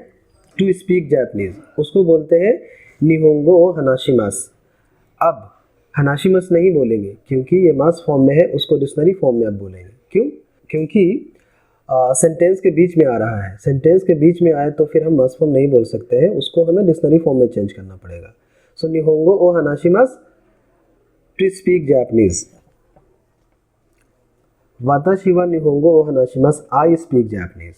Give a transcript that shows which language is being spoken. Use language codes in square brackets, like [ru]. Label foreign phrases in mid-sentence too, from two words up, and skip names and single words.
[en] to speak Japanese, [hi] उसको बोलते हैं [ja] 日本語を話します. [hi] अब हनाशिमास नहीं बोलेंगे क्योंकि ये [en] masu form [hi] में है, उसको [en] dictionary form [hi] में अब बोलेंगे। क्यों? क्योंकि सेंटेंस के बीच में आ रहा है, सेंटेंस के बीच में आए तो फिर हम [en] masu form [hi] नहीं बोल सकते हैं, उसको हमें [en] dictionary form [hi] में चेंज करना पड़ेगा। [en] सो [ja] 日本語を話します [en] to speak Japanese. [ja] 私は日本語を話します, [en] I speak Japanese.